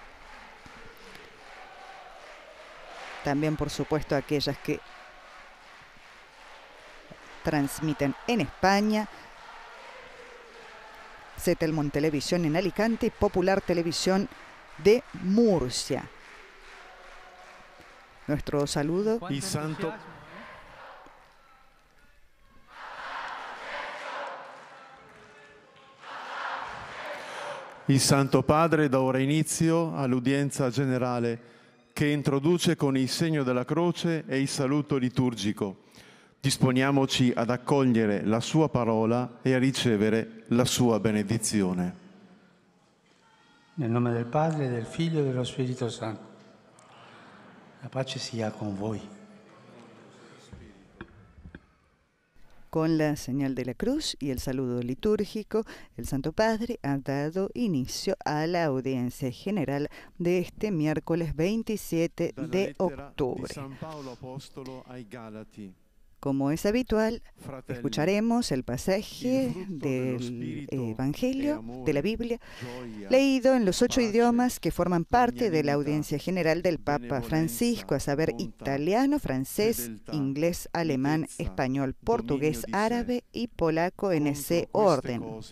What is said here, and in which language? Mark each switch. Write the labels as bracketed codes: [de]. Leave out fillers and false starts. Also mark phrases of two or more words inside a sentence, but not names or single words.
[es] También, por supuesto, a aquellas que transmiten en España, Cetelmon Televisión en Alicante y Popular Televisión de Murcia. Nuestro saludo. [it] Il Santo Padre dà ora inizio all'udienza generale che introduce con il segno della croce e il saluto liturgico. Disponiamoci ad accogliere la sua parola e a ricevere la sua benedizione. Nel nome del Padre, del Figlio e dello Spirito Santo. La pace sia con voi. [es] Con la señal de la cruz y el saludo litúrgico, el Santo Padre ha dado inicio a la audiencia general de este miércoles 27 de octubre. Como es habitual, escucharemos el pasaje del Evangelio de la Biblia, leído en los 8 idiomas que forman parte de la audiencia general del Papa Francisco, a saber, italiano, francés, inglés, alemán, español, portugués, árabe y polaco en ese orden.